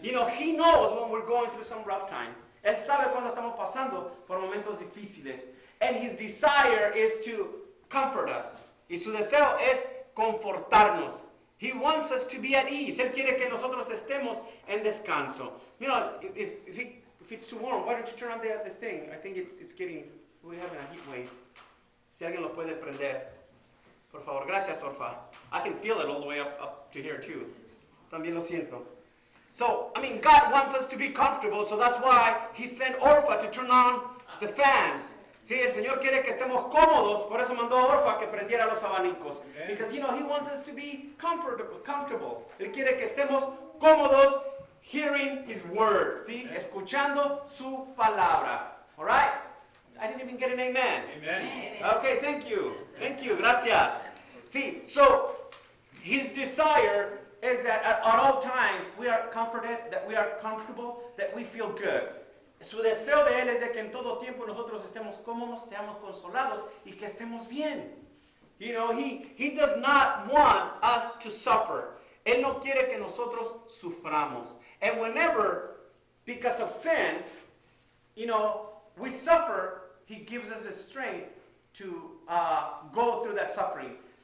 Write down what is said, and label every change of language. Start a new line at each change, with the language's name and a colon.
English: You know, He knows when we're going through some rough times.
Spanish: Él sabe cuando estamos pasando por momentos difíciles.
English: And His desire is to comfort us.
Spanish: Y su deseo es confortarnos.
English: He wants us to be at ease.
Spanish: Él quiere que nosotros estemos en descanso.
English: You know, if it's too warm, why don't you turn on the thing? I think it's getting, we're having a heat wave.
Spanish: Si alguien lo puede prender. Por favor, gracias, Orfa.
English: I can feel it all the way up to here too.
Spanish: También lo siento.
English: So, I mean, God wants us to be comfortable, so that's why He sent Orpha to turn on the fans.
Spanish: Sí, el Señor quiere que estemos cómodos, por eso mandó a Orfa que prendiera los abanicos.
English: Okay. Because, He wants us to be comfortable.
Spanish: Él quiere que estemos cómodos
English: hearing His word,
Spanish: ¿sí?
English: Okay.
Spanish: Escuchando su palabra.
English: All right? I didn't even get an amen. Amen. Okay, thank you. Thank you. Gracias. See, so His desire is that at all times we are comforted, that we are comfortable, that we feel good.
Spanish: Su deseo de Él es de que en todo tiempo nosotros estemos cómodos, seamos consolados y que estemos bien.
English: He does not want us to suffer.
Spanish: Él no quiere que nosotros suframos.
English: And whenever, because of sin, we suffer, He gives us the strength to go through that suffering.